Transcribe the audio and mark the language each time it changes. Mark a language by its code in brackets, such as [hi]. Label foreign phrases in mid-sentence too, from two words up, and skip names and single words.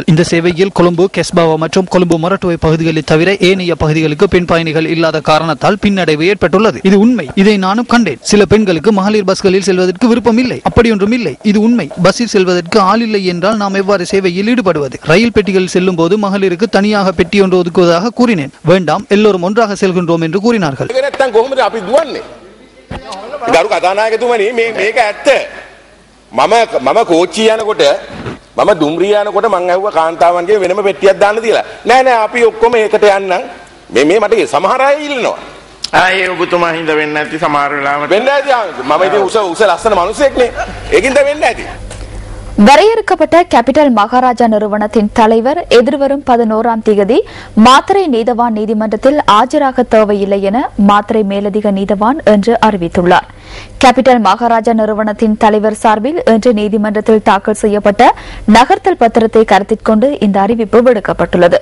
[ta] இந்த சேவையில் கொழும்பு, கெஸ்பாவா மற்றும் கொழும்பு மொரட்டுவை பகுதிகளில் தவிர ஏனைய பகுதிகளுக்கு பெண் பயணிகள் இல்லாத காரணத்தால் பின்னடைவு ஏற்பட்டுள்ளது. இது உண்மை. இதை நானும் கண்டேன். சில பெண்களுக்கு மகளிர் பஸ்களில் செல்வதற்கு விருப்பம் இல்லை. அப்படியொன்றும் இல்லை. இது உண்மை. பஸ்ஸில் செல்வதற்கு ஆள் இல்லை என்றால் நாம் எவ்வாறு சேவையில் ஈடுபடுவது? ரயில் பெட்டிகளில் செல்லும் போது மகளிருக்கு தனியாக பெட்டி ஒன்று ஒதுக்குவதாக கூறினேன். வேண்டாம், எல்லோரும் ஒன்றாக செல்கின்றோம் என்று கூறினார்கள். [si] මම දුම්රිය යනකොට මං ඇහුවා කාන්තාවන්ගේ වෙනම පෙට්ටියක් දාන්න තියලා. නෑ නෑ අපි ඔක්කොම ඒකට යන්නම්. මේ මට සමහර අය ඉල්ලනවා. ආයේ ඔබතුමා හින්දා වෙන්නේ නැති සමහර වෙලාවට වෙන්නේ නැති. මම ඉතින් උස ලස්සන මිනිහෙක්නේ. ඒකින්ද වෙන්නේ නැති. [ta] வரையறுக்கப்பட்ட கேபிட்டல் மகாராஜா நிறுவனத்தின் தலைவர் எதிர்வரும் 11ஆம் தேதி மாத்தறை நீதவான் நீதிமன்றத்தில் ஆஜராக தேவையில்லை என மாத்தறை மேலதிக நீதவான் என்று அறிவித்துள்ளார். கேபிட்டல் மகாராஜா நிறுவனத்தின் தலைவர் சார்பில் இன்று நீதிமன்றத்தில் தாக்கல் செய்யப்பட்ட நகர்த்தல் பத்திரத்தை கருத்தில் கொண்டு இந்த அறிவிப்பு விடுக்கப்பட்டுள்ளது.